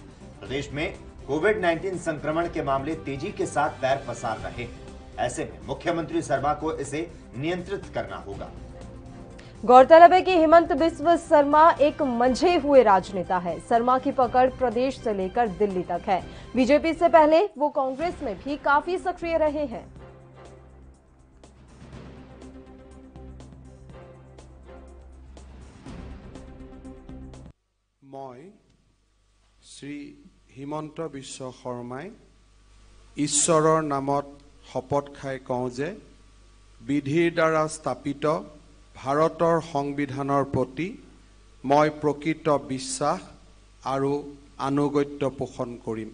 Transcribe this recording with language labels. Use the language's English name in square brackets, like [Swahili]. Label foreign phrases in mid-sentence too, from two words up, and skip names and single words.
[Hindi] प्रदेश में कोविड-19 संक्रमण के मामले तेजी के साथ पैर पसार रहे हैं। ऐसे में मुख्यमंत्री शर्मा को इसे नियंत्रित करना होगा। गौरतलब है कि हिमंत बिस्व शर्मा एक मंझे हुए राजनेता है। शर्मा की पकड़ प्रदेश से लेकर दिल्ली तक है। बीजेपी से पहले वो कांग्रेस में भी काफी सक्रिय रहे हैं। [Assamese] শ্ৰী হিমন্ত বিশ্ব শৰ্মাই ঈশ্বৰৰ নামত শপত খাই কওঁ যে বিধিৰ দ্বাৰা স্থাপিত ভাৰতৰ সংবিধানৰ প্ৰতি মই প্ৰকৃত বিশ্বাস আৰু আনুগত্য পোষণ কৰিম।